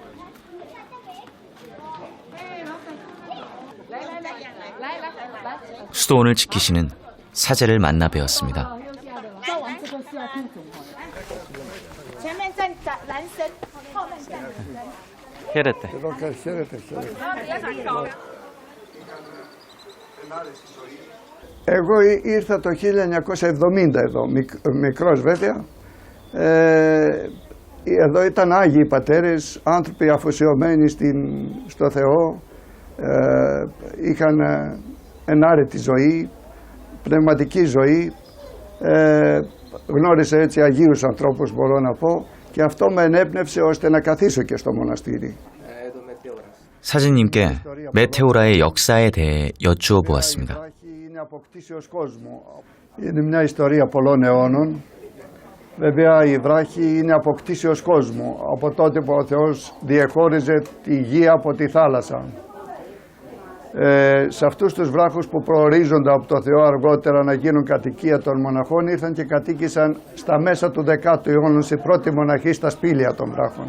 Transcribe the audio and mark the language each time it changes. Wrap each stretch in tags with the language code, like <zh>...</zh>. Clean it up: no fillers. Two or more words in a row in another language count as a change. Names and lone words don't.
<ko>수도원을 지키시는 사제를 만나 뵈었습니다. 헤르테.</ko> <el>Εγώ ήρθα το 1970 εδώ, μικρός βέβαια. Εδώ ήταν Άγιοι Πατέρες, άνθρωποι αφοσιωμένοι στο Θεό, είχαν ενάρετη ζωή, πνευματική ζωή, γνώρισα έτσι Αγίους ανθρώπους μπορώ να πω και αυτό με ενέπνευσε ώστε να καθίσω και στο μοναστήρι.</el> <ko>사진님께 메테오라의 역사에 대해 여쭈어 보았습니다.</ko> <el>Είναι αποκτήσεως κόσμου. Είναι μια ιστορία πολλών αιώνων. Βέβαια η βράχη είναι αποκτήσεως κόσμου. Από τότε που ο Θεός διεχώριζε τη γη από τη θάλασσα. Σε αυτούς τους βράχους που προορίζονται από το Θεό αργότερα να γίνουν κατοικία των μοναχών ήρθαν και κατοίκησαν στα μέσα του 10ου αιώνα οι πρώτοι μοναχοί στα σπήλαια των βράχων.</el>